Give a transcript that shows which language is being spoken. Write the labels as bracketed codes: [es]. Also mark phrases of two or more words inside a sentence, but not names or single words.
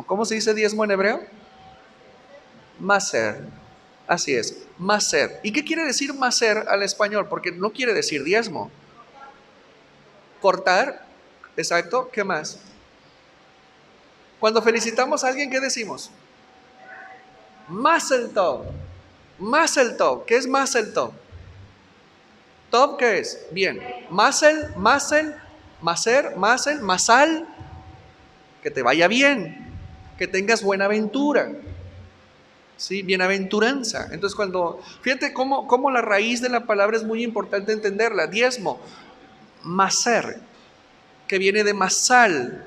[es] ¿Cómo se dice diezmo en hebreo? Maser. Así es, maser. ¿Y qué quiere decir maser al español? Porque no quiere decir diezmo. Cortar, exacto. ¿Qué más? Cuando felicitamos a alguien, ¿qué decimos? [he] מזל טוב מזל טוב. [es] ¿Qué es [he] מזל טוב? [es] ¿Tov qué es? Bien. [he] מזל מזל מעשר מזל, masal. [es] Que te vaya bien, que tengas buena aventura, ¿sí? Bienaventuranza. Entonces, fíjate cómo la raíz de la palabra es muy importante entenderla. Diezmo, maser, que viene de masal.